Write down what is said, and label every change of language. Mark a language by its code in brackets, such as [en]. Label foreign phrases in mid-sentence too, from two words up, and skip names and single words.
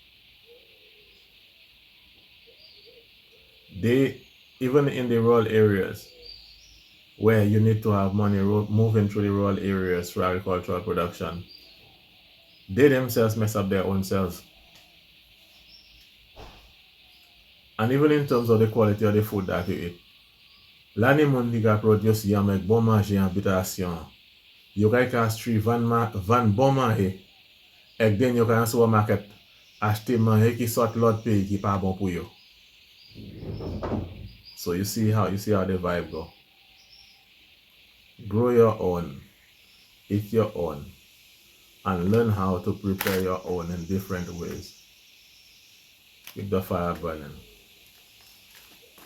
[en] Even in the rural areas, where you need to have money moving through the rural areas for agricultural production, they themselves mess up their own selves. And even in terms of the quality of the food that you eat, [acf] l'année moun li ka produce yon avec bon manger en habitation, yo ka Castries van bon manger, ek den yo ka an supermarket acheter manger qui sort l'autre pays qui pas bon pour yo. [en] So you see how the vibe go. Grow your own, eat your own, and learn how to prepare your own in different ways with the fire burning.